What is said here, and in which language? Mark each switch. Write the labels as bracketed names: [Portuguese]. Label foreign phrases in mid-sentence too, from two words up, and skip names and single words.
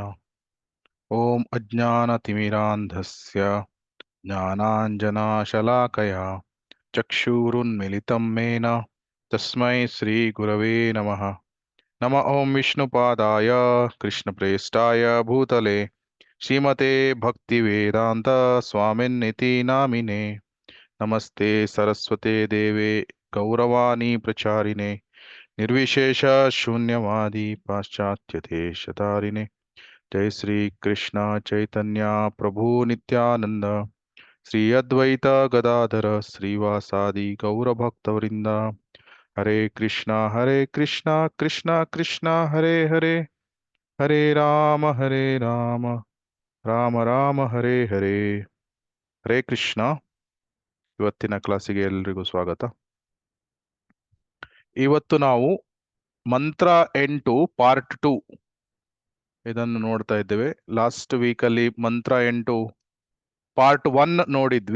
[Sanskrit] ಓಂ ಅಜ್ಞಾನತಿಮಿರಾಂಧಸ್ಯ ಜ್ಞಾನಾಂಜನಶಲಾಕಯ ಚಕ್ಷುರುನ್ಮಿಲಿತಂ ಮೇನ ತಸ್ಮೈ ಶ್ರೀಗುರವೇ ನಮಃ. ನಮಃ ಓಂ ವಿಷ್ಣುಪಾದಾಯ ಕೃಷ್ಣಪ್ರೇಷ್ಠಾಯ ಭೂತಲೆ ಶ್ರೀಮತೆ ಭಕ್ತಿವೇದಾಂತ ಸ್ವಾಮಿನ್ನಿತಿ ನಾಮಿನೆ. ನಮಸ್ತೆ ಸರಸ್ವತೆ ದೇವೆ ಗೌರವಾಣಿ ಪ್ರಚಾರಿಣೆ ನಿರ್ವಿಶೇಷ ಶೂನ್ಯವಾದಿ ಪಾಶ್ಚಾತ್ಯ ದೇಶಧಾರಿಣೆ. ಜೈ ಶ್ರೀ ಕೃಷ್ಣ ಚೈತನ್ಯ ಪ್ರಭು ನಿತ್ಯಾನಂದ ಶ್ರೀ ಅದ್ವೈತ ಗದಾಧರ ಶ್ರೀವಾಸಾದಿ ಗೌರಭಕ್ತವರಿಂದ. ಹರೇ ಕೃಷ್ಣ ಕೃಷ್ಣ ಕೃಷ್ಣ ಹರೇ ಹರೇ, ಹರೇ ರಾಮ ರಾಮ ರಾಮ ಹರೇ ಹರೇ. ಹರೇ ಕೃಷ್ಣ. [Kannada] ಇವತ್ತಿನ ಕ್ಲಾಸಿಗೆ ಎಲ್ರಿಗೂ ಸ್ವಾಗತ. ಇವತ್ತು ನಾವು ಮಂತ್ರ 8 ಪಾರ್ಟ್ 2 ಇದನ್ನು ನೋಡ್ತಾ ಇದ್ದೇವೆ. [English] last weekಲ್ಲಿ [Kannada] ಮಂತ್ರ 8 ಪಾರ್ಟ್ 1 ನೋಡಿದ್ವಿ.